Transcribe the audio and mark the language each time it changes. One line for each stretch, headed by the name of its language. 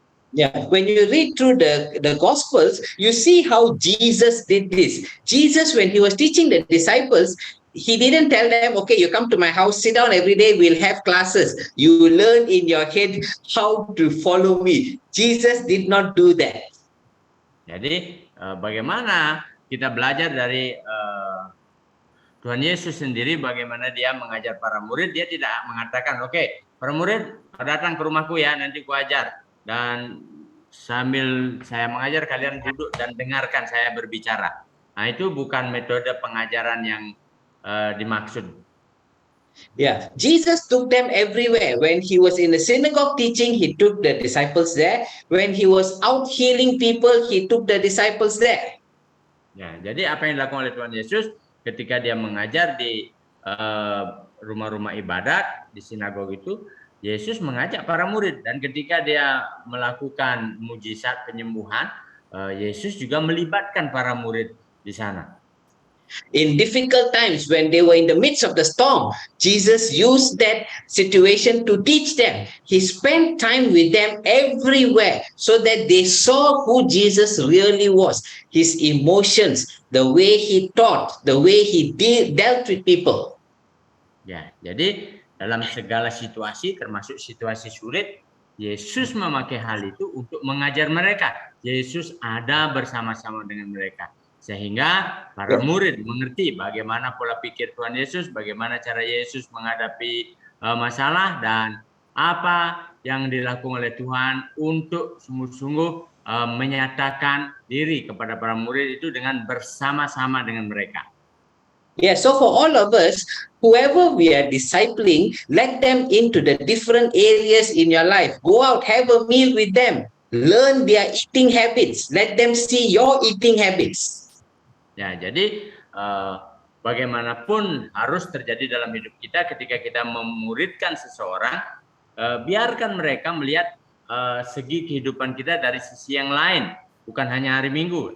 English: Yeah, when you read through the Gospels, you see how Jesus did this. Jesus, when he was teaching the disciples, he didn't tell them, okay, you come to my house, sit down every day, we'll have classes. You learn in your head how to follow me. Jesus did not do that.
Indonesian: Jadi bagaimana kita belajar dari Tuhan Yesus sendiri, bagaimana dia mengajar para murid. Dia tidak mengatakan, oke, para murid datang ke rumahku ya, nanti ku ajar. Dan sambil saya mengajar, kalian duduk dan dengarkan saya berbicara. Nah, itu bukan metode pengajaran yang dimaksud.
English: Yeah, Jesus took them everywhere. When he was in the synagogue teaching, he took the disciples there. When he was out healing people, he took the disciples there.
Indonesian: Ya, jadi apa yang dilakukan oleh Tuhan Yesus ketika dia mengajar di rumah-rumah ibadat, di sinagog itu, Yesus mengajak para murid, dan ketika dia melakukan mujizat penyembuhan, Yesus juga melibatkan para murid di sana.
English: In difficult times, when they were in the midst of the storm, Jesus used that situation to teach them. He spent time with them everywhere so that they saw who Jesus really was, his emotions, the way he taught, the way he dealt with people.
Indonesian: Ya, jadi dalam segala situasi, termasuk situasi sulit, Yesus memakai hal itu untuk mengajar mereka. Yesus ada bersama-sama dengan mereka. Sehingga para murid mengerti bagaimana pola pikir Tuhan Yesus, bagaimana cara Yesus menghadapi masalah, dan apa yang dilakukan oleh Tuhan untuk sungguh-sungguh menyatakan diri kepada para murid itu dengan bersama-sama dengan mereka.
English: Yeah, so for all of us, whoever we are discipling, let them into the different areas in your life. Go out, have a meal with them. Learn their eating habits. Let them see your eating habits.
Indonesian: Ya, jadi bagaimanapun harus terjadi dalam hidup kita ketika kita memuridkan seseorang, biarkan mereka melihat segi kehidupan kita dari sisi yang lain, bukan hanya hari Minggu.